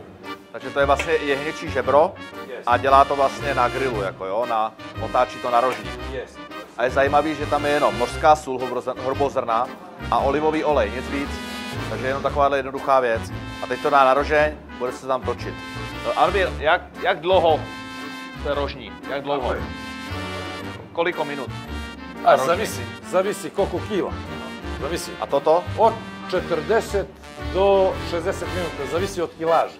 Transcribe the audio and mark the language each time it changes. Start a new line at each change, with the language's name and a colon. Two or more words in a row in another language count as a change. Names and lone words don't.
Czech: Takže to je vlastně jehněčí žebro a dělá to vlastně na grillu, jako jo, otáčí to na rožník. Yes. A je zajímavý, že tam je jenom mořská sůl, horbozrna a olivový olej, nic víc. Takže jenom takováhle jednoduchá věc. A teď to dá na rožeň, bude se tam točit. Albír, jak dlouho to je rožník? Jak dlouho?
Serbian: Koliko minut? A zavisi koliko kila. Zavisi.
Czech: A toto?
Serbian: Od 40 do 60 minuta, zavisi od kilaže.